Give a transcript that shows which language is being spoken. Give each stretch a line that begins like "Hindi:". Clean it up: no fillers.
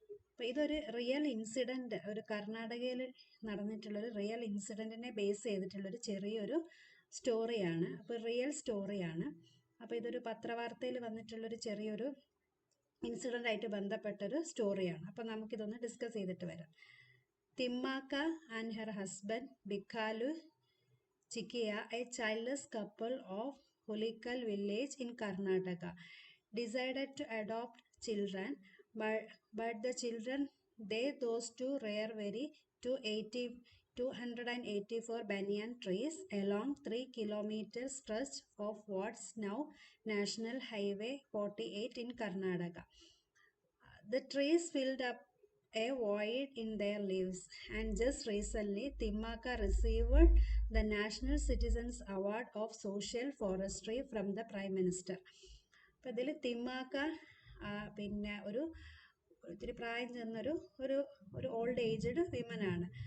Malayalam: അപ്പോൾ ഇതൊരു real incident, ഒരു കർണാടകയിൽ നടന്നിട്ടുള്ളൊരു റിയൽ ഇൻസിഡൻറ്റിനെ ബേസ് ചെയ്തിട്ടുള്ളൊരു ചെറിയൊരു സ്റ്റോറിയാണ്. അപ്പോൾ റിയൽ സ്റ്റോറിയാണ്. അപ്പോൾ ഇതൊരു പത്രവാർത്തയിൽ വന്നിട്ടുള്ളൊരു ചെറിയൊരു ഇൻസിഡൻ്റ് ആയിട്ട് ബന്ധപ്പെട്ടൊരു സ്റ്റോറിയാണ്. അപ്പോൾ നമുക്കിതൊന്ന് ഡിസ്കസ് ചെയ്തിട്ട് വരാം.
English: Thimmakka and her husband Bikkalu Chikkaiah, a childless couple of Hulikal village in Karnataka, decided to adopt children, but the children, those two rare very 284 banyan trees along 3 kilometer stretch of what's now National Highway 48 in Karnataka. The trees filled up a void in their leaves, and just recently Timmaka received the National Citizens Award of Social Forestry from the Prime Minister.
Malayalam: അപ്പോൾ ഇതിൽ തിമ്മാക്ക പിന്നെ ഒത്തിരി പ്രായം ചെന്നൊരു old aged വുമണാണ്.